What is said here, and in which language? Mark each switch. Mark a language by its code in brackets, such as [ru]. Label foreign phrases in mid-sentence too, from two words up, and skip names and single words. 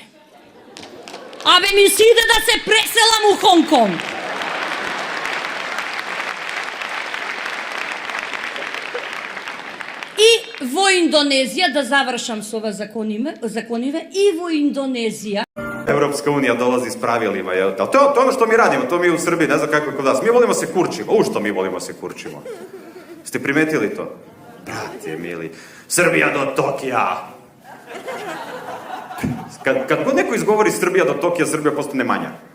[mk] Ми си иде да се преселам у Хонг Конг. И во Индонезија, да завршам со ова закониве, и во Индонезија [sr] Европска унија долази с правилima, jel? To je ono što mi radimo, to mi u Srbiji, ne znam kako je kod vas. Mi volimo se kurčimo, što mi volimo se kurčimo. Ste primetili to? Brate mili, Srbija do Tokija. Kad god neko izgovori Srbija do Tokija, Srbija postane manja.